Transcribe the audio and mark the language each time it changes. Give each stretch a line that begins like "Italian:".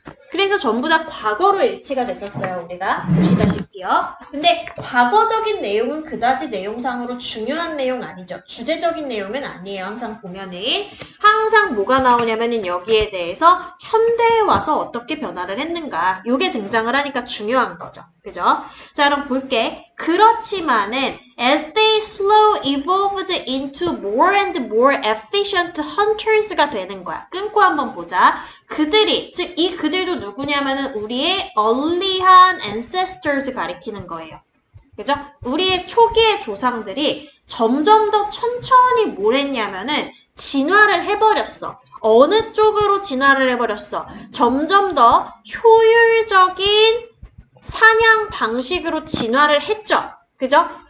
Korean: 그래서 전부 다 과거로 일치가 됐었어요. 우리가 보시다시피요. 근데 과거적인 내용은 그다지 내용상으로 중요한 내용 아니죠. 주제적인 내용은 아니에요. 항상 보면은 항상 뭐가 나오냐면은 여기에 대해서 현대에 와서 어떻게 변화를 했는가, 요게 등장을 하니까 중요한 거죠. 그죠? 자, 그럼 볼게. 그렇지만은
English: as they slow evolved into more and more efficient hunters가
Korean: 되는 거야. 끊고 한번 보자. 그들이, 즉 이 그들도 누구냐면은 우리의
English: early한 ancestors
Korean: 가리키는 거예요. 그죠? 우리의 초기의 조상들이 점점 더 천천히 뭘 했냐면은 진화를 해버렸어. 어느 쪽으로 진화를 해버렸어? 점점 더 효율적인 사냥 방식으로 진화를 했죠. 그죠?